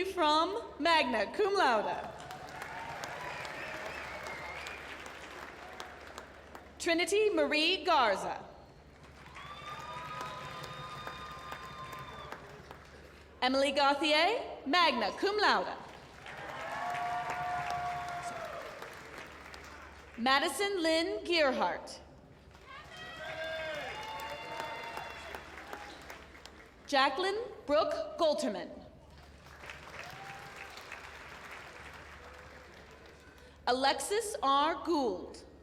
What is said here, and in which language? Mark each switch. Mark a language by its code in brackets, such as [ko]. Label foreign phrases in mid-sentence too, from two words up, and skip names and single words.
[en] Fromm, [la] magna cum laude. [en] Trinity Marie Garza. Emily Gauthier, [la] magna cum laude. [en] Madison Lynn Gearhart. Jacqueline Brooke Golterman. Alexis R. Gould.